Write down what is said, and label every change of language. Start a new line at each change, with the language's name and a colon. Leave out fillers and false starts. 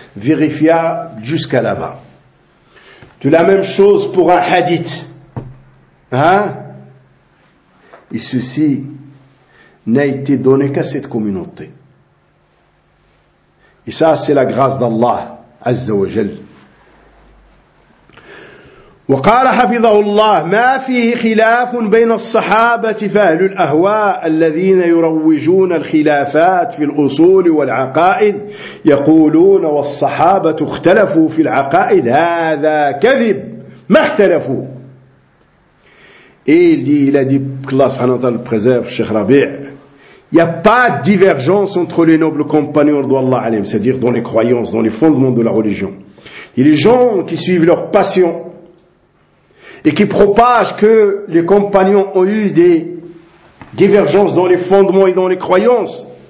French: Vérifia jusqu'à là-bas. De la même chose pour un hadith. Et ceci n'a été donné qu'à cette communauté. Et ça, c'est la grâce d'Allah, Azza wa Jal.
Arabic: وقال حفظه الله ما فيه خلاف بين الصحابة فأهل الأهواء الذين يروجون الخلافات في الأصول والعقائد يقولون والصحابة اختلفوا في العقائد هذا كذب ما اختلفوا.
French: Il dit, Allah subhanahu wa ta'ala préserve Cheikh Rabi', il y a pas de divergence entre les nobles compagnons de Allah alayhim, c'est-à-dire dans les croyances, dans les fondements de la religion. Et les gens qui suivent leur passion et qui propagent que les compagnons ont eu des divergences dans les fondements et dans les croyances.